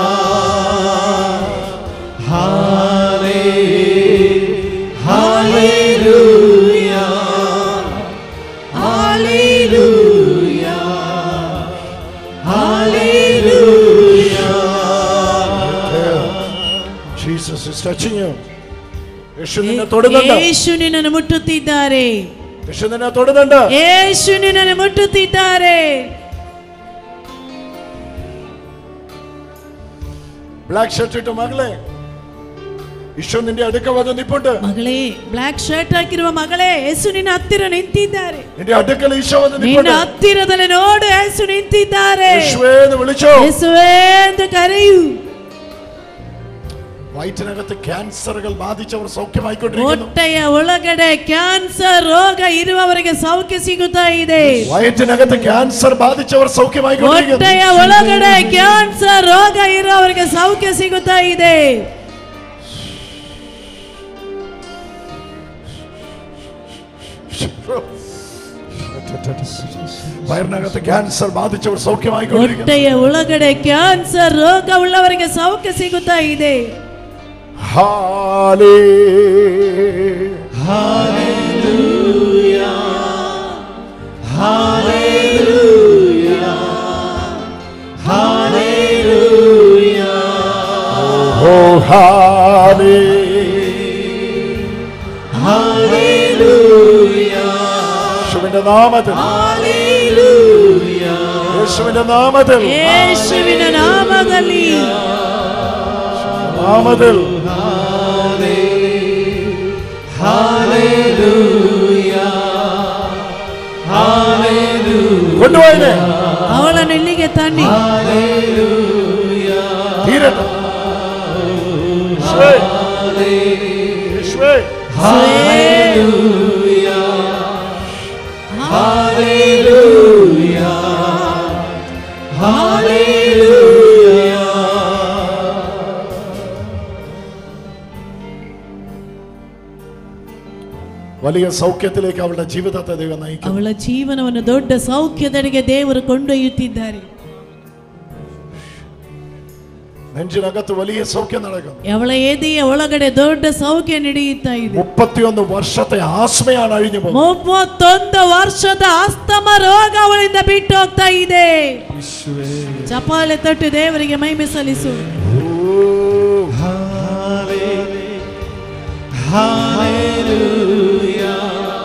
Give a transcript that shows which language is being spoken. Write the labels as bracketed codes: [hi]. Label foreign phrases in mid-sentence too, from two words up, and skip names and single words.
[en] Hallelujah. Hallelujah. Hallelujah. Hallelujah. Jesus is touching you. [ml] യേശു നിന്നെ തൊടുന്നുണ്ട്. യേശു നിന്നെ മുട്ടുತ್ತಿದ್ದಾರೆ. യേശു നിന്നെ തൊടുന്നുണ്ട്. യേശു നിന്നെ മുട്ടുತ್ತಿದ್ದಾರೆ. [en] black shirt [ml] ഇട്ട മകളെ, യേശു നിന്റെ അടുക്ക വന്ന് നിൽപ്പുണ്ട്. [kn] മകളെ, [en] black shirt [kn] ಹಾಕಿರುವ ಮಗಳೇ, ಯೇಸು ನಿನ್ನ ಹತ್ತಿರ ನಿಂತಿದ್ದಾರೆ. [ml] നിന്റെ അടുക്കൽ യേശു വന്ന് [kn] ನಿನ್ನ [ml] നിൽപ്പുണ്ട്. [kn] ಹತ್ತಿರದಲ್ಲಿ ನೋಡು, ಯೇಸು ನಿಂತಿದ್ದಾರೆ. [ml] യേശുവേ എന്ന് വിളിച്ചോ. [kn] ಯೇಸುವೇ ಎಂದು ಕರೆಯು. [ml] വയറ്റിനകത്ത് ക്യാൻസറുകൾ ബാധിച്ചവർ സൗഖ്യമായിക്കൊണ്ടിരിക്കുന്നു. [kn] ಹೊಟ್ಟೆಯ ಒಳಗಡೆ ಕ್ಯಾನ್ಸರ್ ರೋಗ ಇರುವವರಿಗೆ ಸೌಖ್ಯ ಸಿಗುತ್ತಾ ಇದೆ. [ml] വയറ്റിനകത്ത് ക്യാൻസർ ബാധിച്ചവർ സൗഖ്യമായിക്കൊണ്ടിരിക്കുന്നു. [kn] ಹೊಟ್ಟೆಯ ಒಳಗಡೆ ಕ್ಯಾನ್ಸರ್ ರೋಗ ಇರುವವರಿಗೆ ಸೌಖ್ಯ ಸಿಗುತ್ತಾ ಇದೆ. [ml] വയറിനകത്ത് ക്യാൻസർ ബാധിച്ചവർ സൗഖ്യമായിക്കൊണ്ടിരിക്കുന്നു. [kn] ಹೊಟ್ಟೆಯ ಒಳಗಡೆ ಕ್ಯಾನ್ಸರ್ ರೋಗ ಉಳ್ಳವರಿಗೆ ಸೌಖ್ಯ ಸಿಗುತ್ತಾ ಇದೆ. [en] Hallelujah. Hallelujah. Hallelujah. Oh, hallelujah. Hallelujah. [ml] യേശുവിന്റെ നാമത്തിൽ. [en] Hallelujah. [ml] യേശുവിന്റെ നാമത്തിൽ. [kn] യേശുവിನ ನಾಮದಲ್ಲಿ. [ml] നാമത്തിൽ. [en] Hallelujah. Hallelujah. [ml] കൊണ്ടുപോയില്ലേ? [kn] ಅವಳನ್ನು ಇಲ್ಲಿಗೆ ತನ್ನಿ. [en] Hallelujah. [ml] തീരട്ടെ. യേശുവേ. [en] Hallelujah. Hallelujah. Hallelujah. [ml] വലിയ സൗഖ്യത്തിലേക്ക് അവളുടെ ജീവിതത്തെ ദൈവം നയിക്കും. [kn] ಅವಳ ಜೀವನವನ್ನು ದೊಡ್ಡ ಸೌಖ್ಯದೆಡೆಗೆ ದೇವರು ಕೊಂಡೊಯ್ಯುತ್ತಿದ್ದಾರೆ. [ml] നെഞ്ചിനകത്ത് വലിയ സൗഖ്യം നടക്കും. [kn] ಅವಳ ಎದೆಯ ಒಳಗಡೆ ದೊಡ್ಡ ಸೌಖ್ಯ ನಡೆಯುತ್ತಾ ಇದೆ. [ml] 31 വർഷത്തെ ആസ്മയാണ് അഴിഞ്ഞു പോകുന്നത്. [kn] 31 ವರ್ಷದ ಆಸ್ತಮ ರೋಗ ಅವಳಿಂದ ಬಿಟ್ಟು ಹೋಗ್ತಾ ಇದೆ. ಚಪ್ಪಾಳೆ ತಟ್ಟು ದೇವರಿಗೆ ಮಹಿಮೆ ಸಲ್ಲಿಸು. [en] Hallelujah.